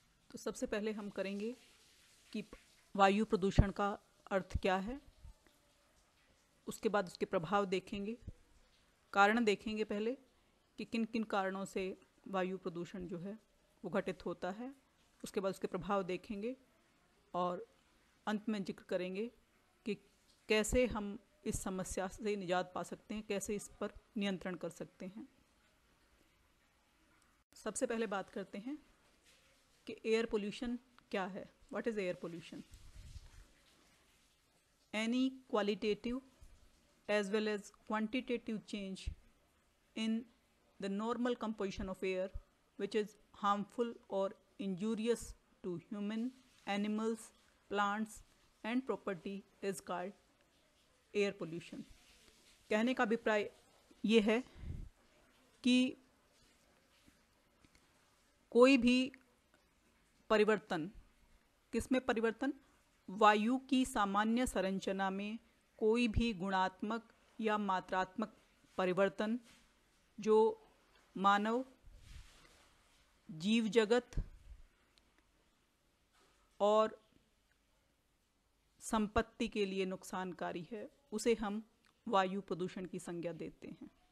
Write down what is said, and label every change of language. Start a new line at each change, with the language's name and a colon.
Hindi: तो सबसे पहले हम करेंगे कि वायु प्रदूषण का अर्थ क्या है, उसके बाद उसके प्रभाव देखेंगे, कारण देखेंगे पहले कि किन किन कारणों से वायु प्रदूषण जो है वो घटित होता है, उसके बाद उसके प्रभाव देखेंगे और अंत में जिक्र करेंगे कि कैसे हम इस समस्या से निजात पा सकते हैं, कैसे इस पर नियंत्रण कर सकते हैं। सबसे पहले बात करते हैं कि एयर पोल्यूशन क्या है।
English: What is air pollution? Any qualitative as well as quantitative change in the normal composition of air which is harmful or injurious to human, animals, plants and property is called air pollution.
Hindi: कहने का अभिप्राय ये है कि कोई भी परिवर्तन, किसमें परिवर्तन? वायु की सामान्य संरचना में कोई भी गुणात्मक या मात्रात्मक परिवर्तन जो मानव, जीव जगत और संपत्ति के लिए नुकसानकारी है, उसे हम वायु प्रदूषण की संज्ञा देते हैं।